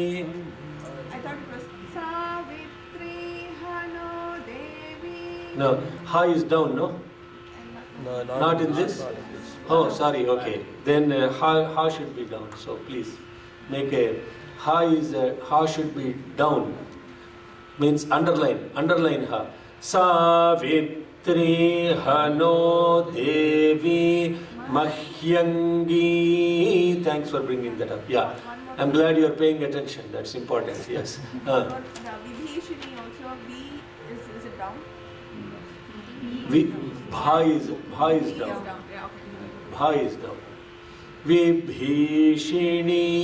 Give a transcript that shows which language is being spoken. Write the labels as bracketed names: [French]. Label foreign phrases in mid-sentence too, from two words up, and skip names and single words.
[English] I thought it was Savitri Hano Devi. No. Ha is down, no? And Not in this? Oh, sorry, okay. Then ha should be down. So please make a ha should be down. Means underline ha. Savitri Hano Devi Mahyangi. Thanks for bringing that up. Yeah, I'm glad you're paying attention. That's important. Yes. But the Vibhishini also, V is it down? Bha is V down. is down. Yeah, okay. Bha is down. Vibhishini.